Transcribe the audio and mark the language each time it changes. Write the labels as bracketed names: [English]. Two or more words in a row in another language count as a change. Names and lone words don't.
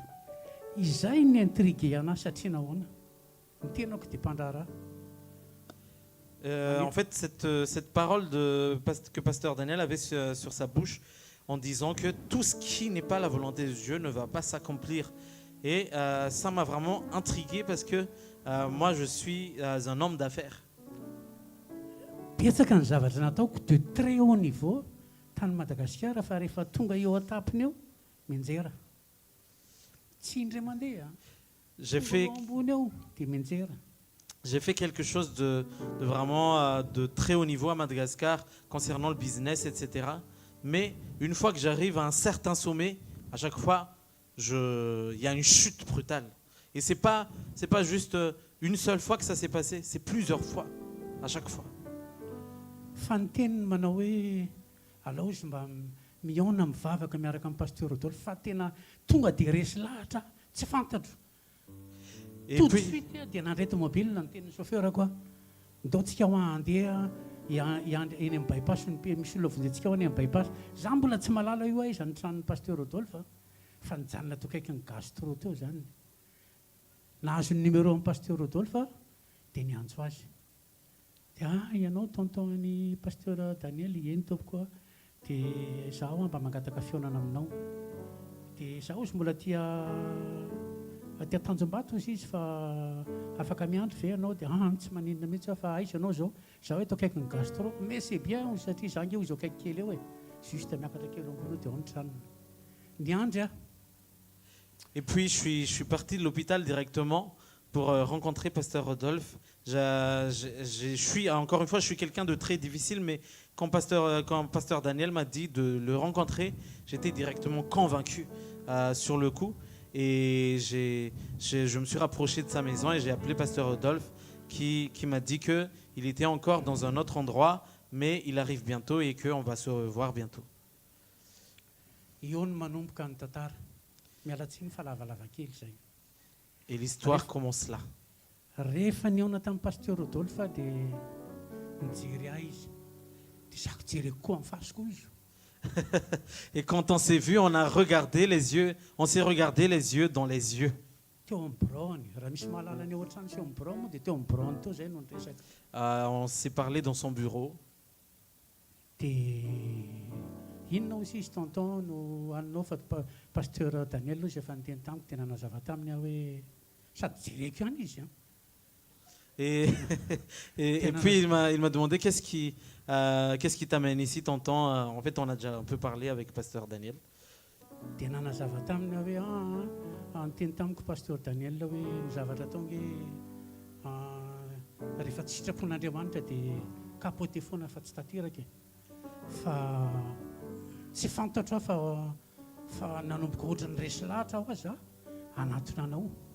[Malagasy] Izay ny intrigué anahy satria nahoana ny tenako dia mpandraraha. [French] En fait, cette parole que pasteur Daniel avait sur sa bouche en disant que tout ce qui n'est pas la volonté de Dieu ne va pas s'accomplir. Et ça m'a vraiment intrigué parce que moi, je suis un homme d'affaires. [Malagasy] Betsaka ny zavatra nataoko [French] de très haut niveau [Malagasy] tany Madagasikara fa rehefa tonga eo atapiny eo menjera tsy indray mandeha [French] J'ai [Malagasy] tonga [French] fait, [Malagasy] eo ambony eo dia menjera. [French] j'ai fait quelque chose de vraiment de très haut niveau à Madagascar concernant le business, etc. Mais une fois que j'arrive à un certain sommet, à chaque fois, il y a une chute brutale. Et c'est pas juste une seule fois que ça s'est passé, c'est plusieurs fois, à chaque fois. [Malagasy] Fa ny teniny manao hoe alao izy mba mihaona mivavaka miaraka amin'ny pasteur Rodolphe fa tena tonga dia resy lahatra tsy fantatro. [French] Et Tout de puis, [Malagasy] suite dia nandray tomobile ny tenin'ny chauffeur koa ndaontsika ho andeha eny amin'ny bypass misy olona vonjentsika ho any amin'ny bypass za mbola tsy malala io aiza ny tranon'ny pasteur Rodolphe fa nijanona teo kaikin'ny gastro teo zany. Nahazo ny numéro amin'ny pasteur Rodolphe dia niantso azy. Dia ianao tonton-ny pasteur Daniel eny tompoko dia zaho mba mangataka fihaonana aminao. Dia zaho izy mbola tia Tanjombato izy fa afaka miandry ve ianao dia tsy maninona mihitsy fa aiza ianao zao zaho eto akaikin'ny gastro [French] mais c'est bien [Malagasy] satria zany eo izy akaiky kely eo juste miakatra kely ambony dia ao ny tranony niandry a. [French] Et puis je suis parti de l'hôpital directement pour rencontrer pasteur Rodolphe. Je suis encore une fois, je suis quelqu'un de très difficile, mais quand pasteur Daniel m'a dit de le rencontrer, j'étais directement convaincu sur le coup. Et je me suis rapproché de sa maison et j'ai appelé pasteur Rodolphe qui m'a dit qu'il était encore dans un autre endroit, mais il arrive bientôt et qu'on va se revoir bientôt. [Malagasy] Eo no manomboka ny tantara. Miala tsiny fa lavalava kely zay. [French] Et l'histoire commence là. [Malagasy] Rehefa nihaona tamin'ny pasteur Rodolphe dia nijery ahy izy dia zako jereko koa amin'ny fasoko izy. [French] Et quand on s'est vu, on s'est regardé les yeux dans les yeux. [Malagasy] Teo amin'ny braony raha misy mahalala ny ohatrany sy eo amin'ny braony moa dia teo amin'ny braony teo zay no niresaka. [French] On s'est parlé dans son bureau. [Malagasy] Dia inona hozy izy tonton no aninao fa pasteur Daniel izy efa niteny tamiko tena nazava taminy aho hoe sady jereko ihany izy. [French] Et, et puis il m'a demandé qu'est-ce qui t'amène ici, tonton. En fait, on a déjà un peu parlé avec pasteur Daniel. [Malagasy] Dia nanazava taminy hoe niteny tamiko pasteur Daniel hoe ny zavatra ataonge rehefa tsy sitrapon'Andriamanitra dia kapote foana fa tsy tanteraka fa tsy fantatro aho fa nanomboka ohatran'ny resy lahatra aho aza anatonana anao.